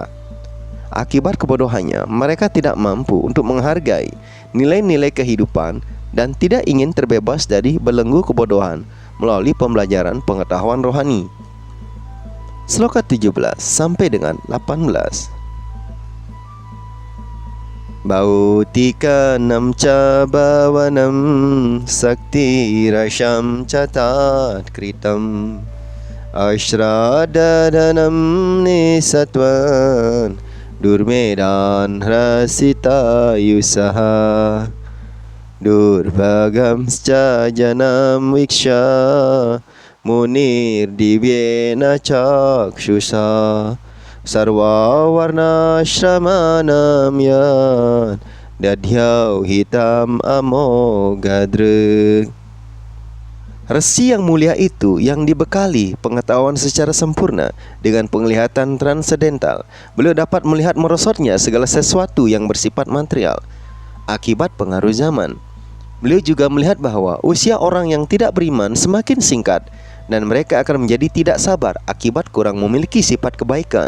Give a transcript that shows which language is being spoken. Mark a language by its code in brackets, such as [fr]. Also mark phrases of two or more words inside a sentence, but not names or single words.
[id] Akibat kebodohannya, mereka tidak mampu untuk menghargai nilai-nilai kehidupan dan tidak ingin terbebas dari belenggu kebodohan melalui pembelajaran pengetahuan rohani. Sloka 17 sampai dengan 18. [sa] Bautika namca bhavanam sakti rasham catat kritam ashradadhanam nisatvan durmedan hrasita yusaha durbhagam sca janam viksha munir divyena cakshusa sarva warna shramanam yan dadhyau hitam amogadre. [id] Resi yang mulia itu yang dibekali pengetahuan secara sempurna dengan penglihatan transendental, beliau dapat melihat merosotnya segala sesuatu yang bersifat material akibat pengaruh zaman. Beliau juga melihat bahwa usia orang yang tidak beriman semakin singkat dan mereka akan menjadi tidak sabar akibat kurang memiliki sifat kebaikan.